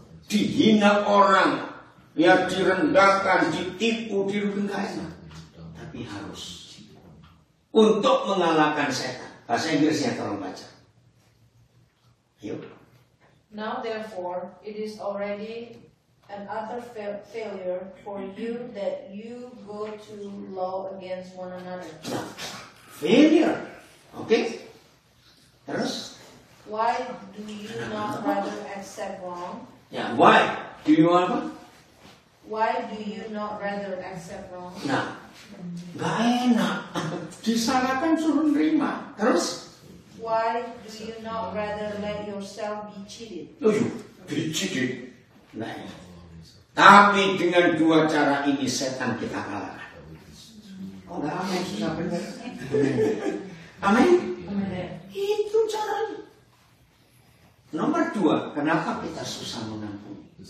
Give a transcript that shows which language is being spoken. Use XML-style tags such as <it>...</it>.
<id>Dihina orang, ya direndahkan, ditipu, dirugikan, gak enak. Tapi harus. Untuk mengalahkan setan. Bahasa Inggrisnya tolong baca. Yuk.</id> <en>Now therefore, it is already an utter failure for you that you go to law against one another.</en> <id>Nah, failure. Oke. Terus?</id> <en>Why do you not rather accept wrong? Ya, why? Do you apa? Why do you not rather accept wrong?</en> <id>Nah, gak enak. Disalahkan suruh nerima. Terus?</id> <en>Why do you not rather let yourself be cheated?</en> <id>Diciduk. Nah, tapi dengan 2 cara ini setan kita kalahkan. Oh, enggak amin, susah benar. Amin? Itu caranya. Nomor 2, kenapa kita susah mengampuni?</id>